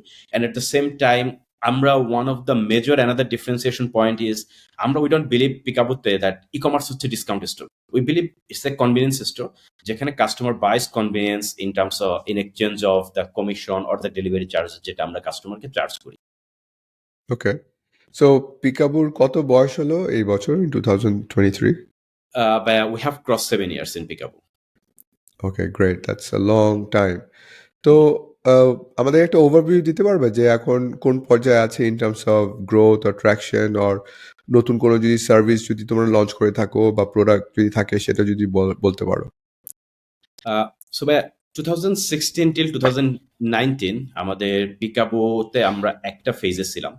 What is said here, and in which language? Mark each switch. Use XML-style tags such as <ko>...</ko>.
<en>And at the same time আমরা one of the major another differentiation point is আমরা we don't believe পিকাবোতে that e commerce হচ্ছে discount store. We believe it's a convenience store, যেখানে customer buys convenience in terms of in exchange of the commission or the delivery charge</en> <bn>যেটা আমরা কাস্টমারকে charge করি। ওকে, so পিকাবুর কত বয়স হলো এই বছর, in 2023?</bn> <en>We have crossed 7 years in Pickaboo. Okay, great, that's a long time.</en> <bn>তো আমাদের একটা ওভারভিউ দিতে পারবে যে এখন কোন পর্যায়ে আছে</bn> <en>in terms of growth or traction,</en> <bn>or নতুন কোনো যদি সার্ভিস যদি তোমরা লঞ্চ করে থাকো বা প্রোডাক্ট যদি থাকে সেটা যদি বলতে পারো।</bn> <en>So by 2016 till 2019</en> <bn>আমাদের পিকাবোতে আমরা একটা ফেজে ছিলাম।</bn>